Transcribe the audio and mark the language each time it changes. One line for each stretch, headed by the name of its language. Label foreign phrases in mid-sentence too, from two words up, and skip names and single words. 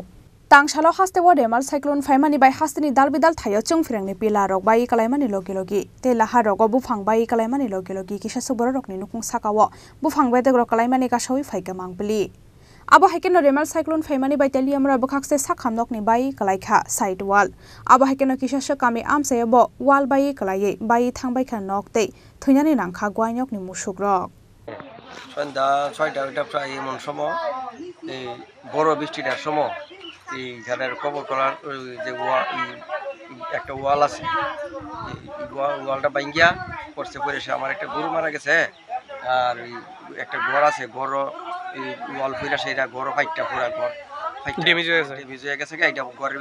Kok Borok: Tangsalo haste wa remal cyclone faimani bai hasteni dalbidal thayo chungfirangni pilarok bai kalaimani logi te laharok bufang bai kalaimani logi kisasa borokni nukung sakawo bufang bai degro kalaimani kasoi faika mangpili. Aba haikeno remal cyclone faimani bai teliamra bakhaxte sakhamnokni bai kalaikha
English: side wall.
Kok Borok: Aba haikeno kisasha kami amsayobo wall bai kalai bai thangbai kha nokte thunani nangkha gwainokni musukrok.
Bangla: সন্ধ্যা ৬টা প্রায় এমন সময় এই বড় বৃষ্টিটার সময় এই ঘরের কবর করার যে একটা ওয়াল আছে ওয়ালটা ভাঙ্গিয়া পড়ছে পড়েছে আমার একটা গরু মারা গেছে আর একটা ঘর আছে ঘর এই ওয়াল ফিরা সেটা ঘর ফাইটটা পুরা ঘর ড্যামেজ হয়ে গেছে এইটা ঘরের